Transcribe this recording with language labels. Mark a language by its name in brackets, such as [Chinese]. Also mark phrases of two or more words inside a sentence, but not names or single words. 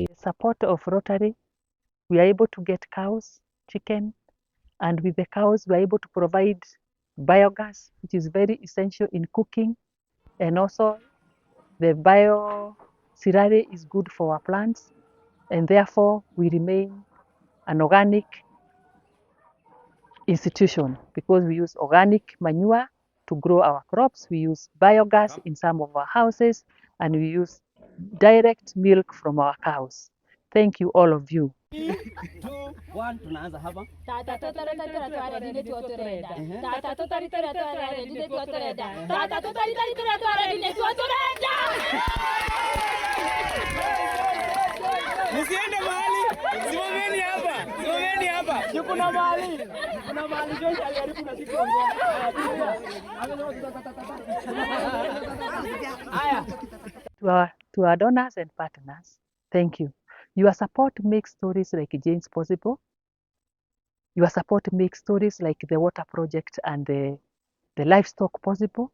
[English] With the support of Rotary, we are able to get cows, chicken, and with the cows, we are able to provide biogas, which is very essential in cooking, and also the bio-sirare is good for our plants, and therefore we remain an organic institution because we use organic manure to grow our crops. We use biogas in some of our houses, and we use direct milk from our cows. Thank you, all of you. 2, 1, [Swahili] tunaanza hapa. Tata tutaritara tware dine tuotoreda. Tata tutaritara tware dine tuotoreda. Tata tutaritara tware dine tuotoreda. Msiende mahali. Simameni hapa. Simameni hapa. Kuna mahali. Kuna mahali Josh aliharibu na sisi [English] To our donors and partners, thank you. Your support makes stories like Jane's possible. Your support makes stories like the water project and the livestock possible.